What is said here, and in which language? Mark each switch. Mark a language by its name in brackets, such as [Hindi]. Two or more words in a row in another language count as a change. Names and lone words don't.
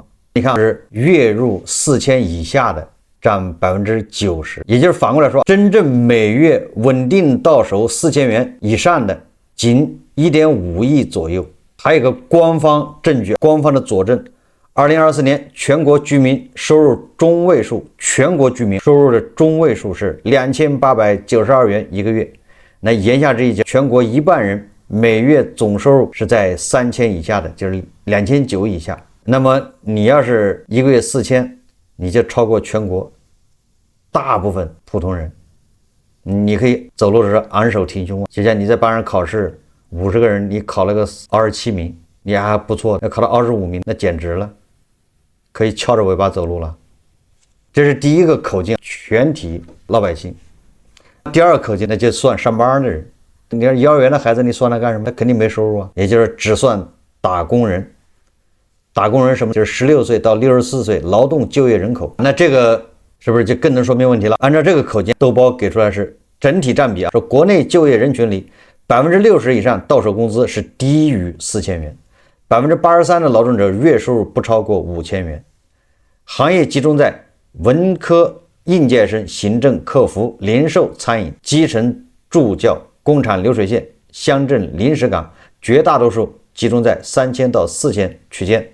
[Chinese] 你看是月入4000以下的佔90%，也就是反過來說，真正每月穩定到手4000元以上的僅1.5億左右。還有一個官方證據，官方的佐證，2024年全國居民收入中位數，全國居民收入的中位數是2892元一個月。那言下之意，全國一半人每月總收入是在3000以下的，就是2900以下。那麼你要是一個月4000，你就超過全國大部分普通人。你可以走路的時候昂首挺胸，就像你在班上考試，50個人你考了個27名，你還不錯，要考到25名，那簡直了，可以翹着尾巴走路了。這是第一個口徑，全體老百姓。第二個口徑，那就算上班的人。你看幼兒園的孩子，你算他幹什麼？他肯定沒收入啊，也就是只算打工人。打工人什麼？就是16 歲到64歲勞動就業人口。那這個是不是就更能說明問題了？按照這個口徑，豆包給出來是整體佔比說國內就業人群裡60%以上到手工資是低於4000元，83%的勞動者月收入不超過5000元，行業集中在文科應屆生、行政、客服、零售、餐飲、基層助教、工廠流水線、鄉鎮臨時崗，絕大多數集中在3000到4000區間。